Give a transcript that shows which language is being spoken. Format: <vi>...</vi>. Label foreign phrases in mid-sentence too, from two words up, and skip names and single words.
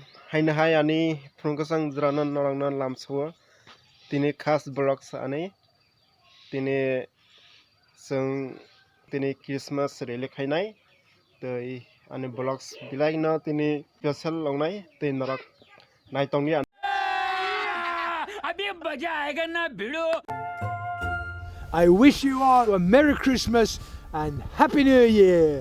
<trp>haina hai ani phungkasang jranan norangnan lamsawo tini khas blocks ani tini जों tini Christmas rele khainai tei ani blocks bilaino tini special longnai tei norak naitongni</trp> <hi>अभी मजा आएगा ना भिड़ो</hi> <en>I wish you all a Merry Christmas and Happy New Year.</en>